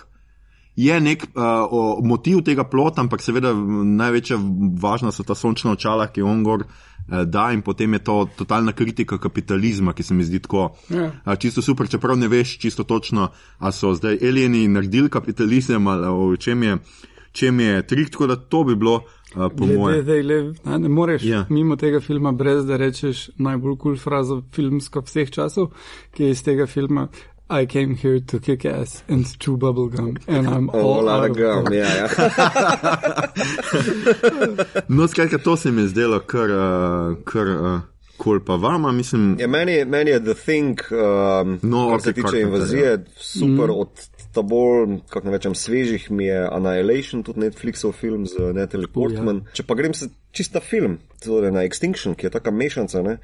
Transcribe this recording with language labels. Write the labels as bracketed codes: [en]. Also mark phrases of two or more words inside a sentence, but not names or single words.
[sl] Je nek motiv tega plota, ampak seveda največja važna so ta sončna očala, ki on gor da in potem je to totalna kritika kapitalizma, ki se mi zdi tako čisto super, čeprav ne veš čisto točno, a so zdaj alieni naredili kapitalizem ali v čem je trik, tako da to bi bilo po moje. Ne moreš mimo tega filma brez da rečeš najbolj cool frazo filmsko vseh časov, ki je iz tega filma [en] I came here to kick ass and chew bubble gum and I'm all out of gum. [sl] No, skratka, to se mi je zdelo kar cool pa vama, mislim. Meni je The Thing, kar se tiče invazije, super od ta bolj, kako ne rečem, svežih mi je Annihilation, tudi Netflixov film z Natalie Portman. Če pa grem se čista film, torej na Extinction, ki je taka mešanca, ne?